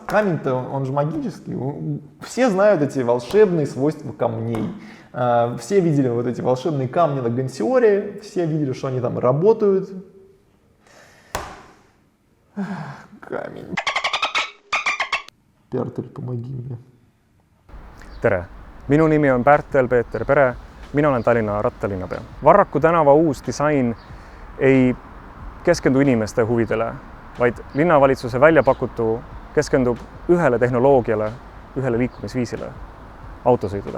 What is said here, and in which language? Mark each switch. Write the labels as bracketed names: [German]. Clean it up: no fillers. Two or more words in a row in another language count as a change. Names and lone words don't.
[Russian] Камень-то он же магический. Все знают эти волшебные свойства камней. Все видели вот эти волшебные камни на Гансиоре. Все видели, что они там работают. Камень. Pärtel, помоги мне. [Estonian] Tere, minu nimi on Pärtel-Peeter Pere, mina olen Tallinna rattalinnapea. Varraku tänava uus disain ei keskendu inimeste huvidele, vaid linnavalitsuse välja pakutu keskendub ühele tehnoloogiale, ühele liikumisviisile, autosõidule.